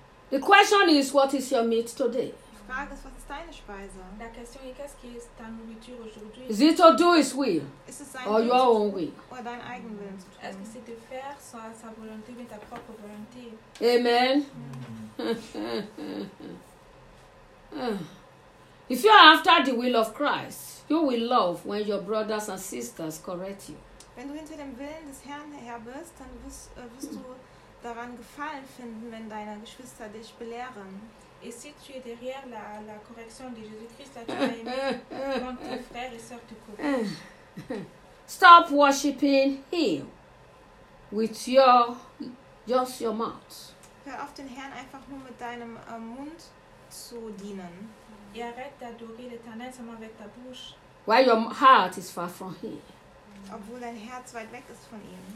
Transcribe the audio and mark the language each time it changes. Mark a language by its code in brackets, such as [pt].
[en] The question is, what is your meat today? [fr] La question est, qu'est-ce qui est ta nourriture aujourd'hui? [en] Is it to do his will? Or your own will? [fr] Est-ce que c'est de faire sa volonté, mais ta propre volonté? [en] Amen. If you are after the will of Christ, you will love when your brothers and sisters correct you. [de] Wenn du hinter dem Willen des Herrn her bist, dann wirst du daran gefallen finden, wenn deine Geschwister dich belehren. [fr] Et si tu es derrière la correction de Jésus-Christ, tu as aimé quand tes frères et sœurs te corrigent. [en] Stop worshiping him with just your mouth. [de] Hör auf, den Herrn einfach nur mit deinem Mund zu dienen. [fr] Et arrête d'adorer l'Éternel seulement avec ta bouche. [en] While your heart is far from him. [de] Obwohl dein Herz weit weg ist von ihm.